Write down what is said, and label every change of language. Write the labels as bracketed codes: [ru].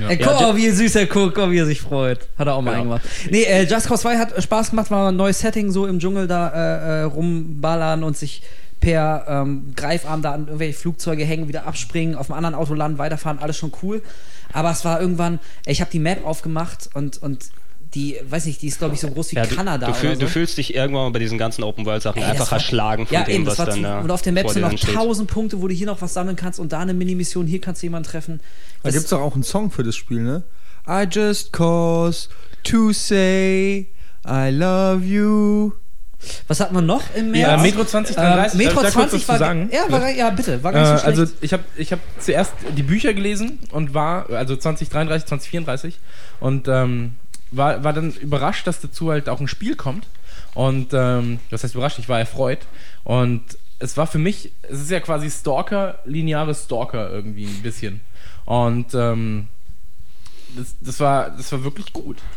[de] Ey, guck, wie süß er guckt, wie er sich freut. Hat er auch mal irgendwas. Nee, Just Cause 2 hat Spaß gemacht, weil man ein neues Setting so im Dschungel da rumballern und sich per Greifarm da an irgendwelche Flugzeuge hängen, wieder abspringen, auf einem anderen Auto landen, weiterfahren, alles schon cool. Aber es war irgendwann, ich habe die Map aufgemacht und die, weiß nicht, die ist, glaube ich, so groß wie Kanada. Du fühlst dich irgendwann bei diesen ganzen Open-World-Sachen einfach erschlagen von dem, was dann da. Und auf der Map sind noch 1000 Punkte, wo du hier noch was sammeln kannst und da eine Minimission, hier kannst du jemanden treffen. Da gibt es doch auch einen Song für das Spiel, ne? [en] I just cause to say I love you. [de] Was hat man noch im März? Ja, Metro 2033. Metro 20 war sagen. Ja, bitte. War ganz schön schlecht. Also ich hab zuerst die Bücher gelesen und war, also 2033, 2034 und war dann überrascht, dass dazu halt auch ein Spiel kommt und das heißt überrascht, ich war erfreut und es war für mich, es ist ja quasi Stalker, lineare Stalker irgendwie ein bisschen und das war wirklich gut.